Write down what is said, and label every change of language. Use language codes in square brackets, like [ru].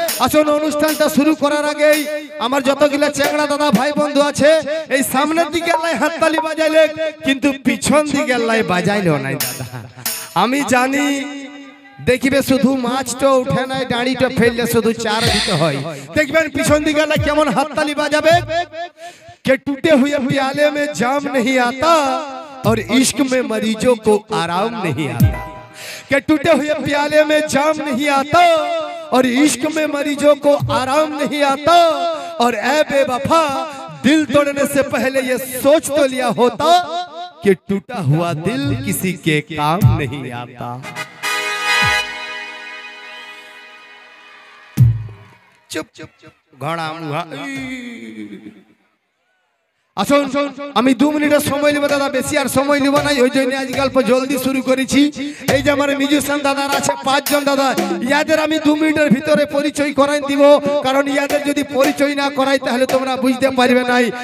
[bn] আসলে অনুষ্ঠানটা শুরু করার আগেই আমার যতগুলা চেংড়া দাদা ভাই বন্ধু আছে এই সামনের দিকে লাই হাততালি বাজাইলে, কিন্তু পিছন দিকে লাই বাজাইলেও নাই দাদা। আমি জানি देखिए শুধু মাছটা উঠে নাই, ডাঁড়িটা ফেললে শুধু চার দিতে হয়। দেখবেন পিছন দিকে কেমন হাততালি বাজাবে। [hi] के टूटे हुए प्याले में जाम नहीं आता और इश्क में मरीजों को आराम नहीं आता। के टूटे हुए प्याले में जाम नहीं आता और इश्क में मरीजों को आराम नहीं आता। और ऐ बेवफा दिल तोड़ने से पहले ये सोच तो लिया होता कि टूटा हुआ दिल किसी के काम नहीं आता। चुप चुप घड़ा मुहा [bn] আসুন আমি 2 মিনিটের সময় নিব দাদা, বেশি আর সময় নিব না, ওই জন্য আজ গল্প জলদি শুরু করেছি। এই যে আমার মিউজিশিয়ান দাদার আছে 5 জন দাদা, ইয়াদের আমি 2 মিনিটের ভিতরে পরিচয় করাই দিব, কারণ ইয়াদের যদি পরিচয় না করাই তাহলে তোমরা বুঝতে পারবে নাই।